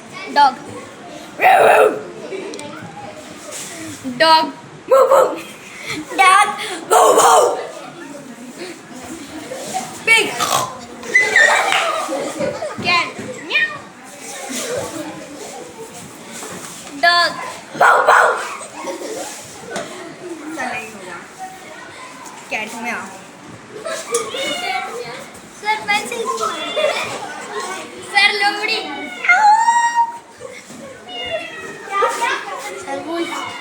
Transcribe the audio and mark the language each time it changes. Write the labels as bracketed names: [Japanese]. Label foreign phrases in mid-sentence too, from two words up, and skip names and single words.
[English] Dog. Dog. Woo woo. Dog. Woo woo. Pig. Cat. Meow. Dog. Woo woo. Cat meow. Sir, pencil. Sir, लोमड़ी. Sir, wolf.